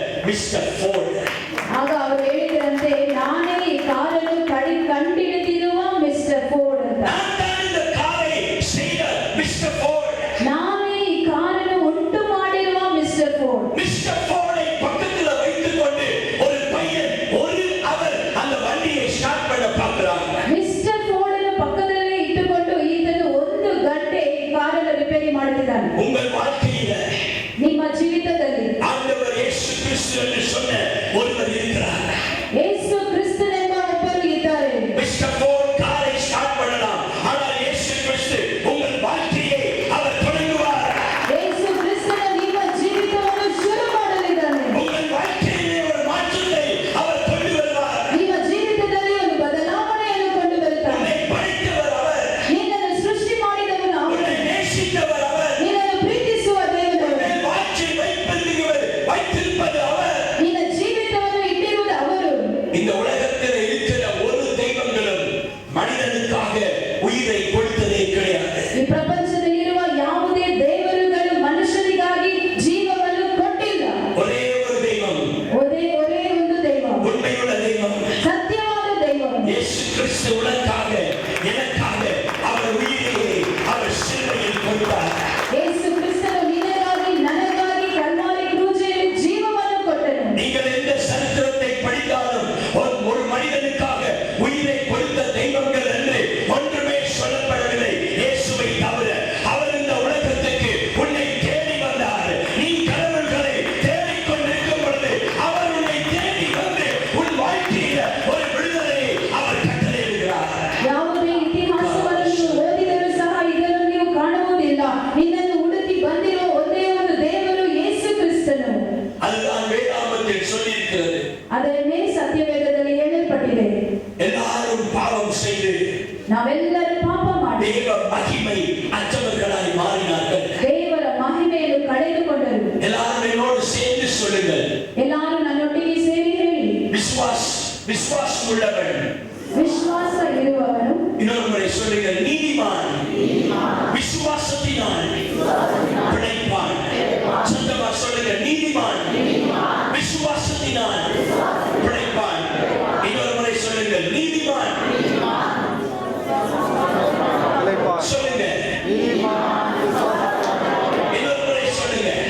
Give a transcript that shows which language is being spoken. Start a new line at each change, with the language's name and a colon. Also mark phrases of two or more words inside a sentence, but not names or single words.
Kannada: Mr. Ford. ಆಗ ಅವರು ಹೇಳಿದ್ರಂತೆ, ನಾನೇ ಈ ಕಾರನ್ನು ಕಂಡಿಡಿದಿರುವ ಮಿಸ್ಟರ್ ಫೋರ್ಡ್ ಅಂತ.
Tamil: நான் இந்த காரை செய்த Mr. Ford.
Kannada: ನಾನೇ ಈ ಕಾರನ್ನು ಉಂಟು ಮಾಡಿರುವ ಮಿಸ್ಟರ್ ಫೋರ್ಡ್.
Tamil: Mr. Fordை பக்கத்துல வைத்துக்கொண்டு ஒரு பையன் ஒரு அவர் அந்த வண்டியை ஸ்டார்ட் பண்ண பார்க்கிறான்.
Kannada: ಮಿಸ್ಟರ್ ಫೋರ್ಡ್ ಅನ್ನು ಪಕ್ಕದಲ್ಲೇ ಇಟ್ಟುಕೊಂಡು ಈತನು 1 ಗಂಟೆ ಈ ಕಾರನ್ನು ರಿಪೇರಿ ಮಾಡುತ್ತಿದ್ದಾನೆ.
Tamil: உங்கள் வாழ்க்கையில
Kannada: ನಿಮ್ಮ ಜೀವಿತದಲ್ಲಿ
Tamil: ஆண்டவர் இயேசு கிறிஸ்து என்று சொன்ன ஒருவர் இருக்கிறார்.
Kannada: ಯೇಸು ಕ್ರಿಸ್ತನೆಂಬ ಒಬ್ಬರು ಇದ್ದಾರೆ.
Tamil: மிஸ்டர் ஃபோர்ட் காரை ஸ்டார்ட் பண்ணலாம், ஆனால் இயேசு கிறிஸ்து உங்கள் வாழ்க்கையை அவர் தொடங்குவார்.
Kannada: ಯೇಸು ಕ್ರಿಸ್ತನು ನಿಮ್ಮ ಜೀವಿತವನ್ನು ಶುರು ಮಾಡಲಿದ್ದಾನೆ.
Tamil: உங்கள் வாழ்க்கையிலே ஒரு மாற்றத்தை அவர் கொண்டு வருவார்.
Kannada: ನಿಮ್ಮ ಜೀವಿತದಲ್ಲಿ ಒಂದು ಬದಲಾವಣೆಯನ್ನು ಕೊಂಡು ಬರುತ್ತಾನೆ.
Tamil: உன்னை படைத்தவர் அவர்,
Kannada: ನಿನ್ನನ್ನು ಸೃಷ್ಟಿ ಮಾಡಿದವನು ಅವನು.
Tamil: உன்னை நேசித்தவர் அவர்,
Kannada: ನಿನ್ನನ್ನು ಪ್ರೀತಿಸುವ ದೇವರು.
Tamil: உன்னை வாட்சி வைத்திருப்பது அவர்.
Kannada: ನಿನ್ನ ಜೀವಿತವನ್ನು ಇಟ್ಟಿರುವುದು ಅವರು.
Tamil: இந்த உலகத்தில் இருக்கிற ஒரு தெய்வங்களும் மனிதனுக்காக உயிரை கொடுத்ததே கிடையாது.
Kannada: ಈ ಪ್ರಪಂಚದಲ್ಲಿರುವ ಯಾವುದೇ ದೇವರುಗಳು ಮನುಷ್ಯನಿಗಾಗಿ ಜೀವವನ್ನು ಕೊಟ್ಟಿಲ್ಲ.
Tamil: ஒரே ஒரு தெய்வம்,
Kannada: ஒரೇ ಒಂದು ದೈವ,
Tamil: உண்மையுள்ள தெய்வம்,
Kannada: ಸತ್ಯವಾದ ದೈವ.
Tamil: இயேசு கிறிஸ்து உனக்காக எனக்காக அவர் உயிரை அவர் சிலுவையில் கொடுத்தார்.
Kannada: ಯೇಸು ಕ್ರಿಸ್ತನು ನಿನಗಾಗಿ ನನಗಾಗಿ ಕಲ್ವಾರಿ ಕ್ರೂಜೆಯಲ್ಲಿ ಜೀವವನ್ನು ಕೊಟ್ಟನು.
Tamil: நீங்கள் எந்த சரித்திரத்தை படித்தாலும் ஒரு மனிதனுக்காக உயிரை கொடுத்த தெய்வங்கள் என்று ஒன்றுமே சொல்லப்படவில்லை இயேசுவை தவிர. அவர் இந்த உலகத்துக்கு உன்னை தேடி வந்தார். நீ கடவுள்களை தேடிக்கொண்டிருக்கும் பொழுது அவர் உன்னை தேடி வந்து உன் வாழ்க்கையில ஒரு விடுதலையை அவர் கட்டளையிடுகிறார்.
Kannada: ಯಾವುದೇ ಇತಿಹಾಸವನ್ನು ನೀವು ಓದಿದರೂ ಸಹ ಇದನ್ನು ನೀವು ಕಾಣುವುದಿಲ್ಲ. ನಿನ್ನನ್ನು ಹುಡುಕಿ ಬಂದಿರುವ ಒಂದೇ ಒಂದು ದೇವರು ಯೇಸು ಕ್ರಿಸ್ತನು.
Tamil: அதுதான் வேதாகமத்தில் சொல்லியிருக்கிறது.
Kannada: ಅದನ್ನೇ ಸತ್ಯವೇದದಲ್ಲಿ ಹೇಳಲ್ಪಟ್ಟಿದೆ.
Tamil: எல்லாரும் பாவம் செய்து
Kannada: ನಾವೆಲ್ಲರೂ ಪಾಪ ಮಾಡಿ
Tamil: தேவ மகிமை அற்றவர்களாய் மாறினார்கள்.
Kannada: ದೇವರ ಮಹಿಮೆಯನ್ನು ಕಳೆದುಕೊಂಡರು.
Tamil: எல்லாரும் என்னோடு சேர்ந்து சொல்லுங்கள்,
Kannada: ಎಲ್ಲರೂ ನನ್ನೊಟ್ಟಿಗೆ ಸೇರಿ ಹೇಳಿ,
Tamil: விசுவாசம் உள்ளவன்.
Kannada: ವಿಶ್ವಾಸ ಇರುವವನು.
Tamil: இன்னொரு முறை சொல்லுங்கள், நீதிமான் விசுவாசத்தினால் பிழைப்பான். சத்தமா சொல்லுங்க, நீதிமான் விசுவாசத்தினால் பிழைப்பான். இன்னொரு முறை சொல்லுங்கள், நீதிமான் சொல்லுங்க, இன்னொரு முறை சொல்லுங்க,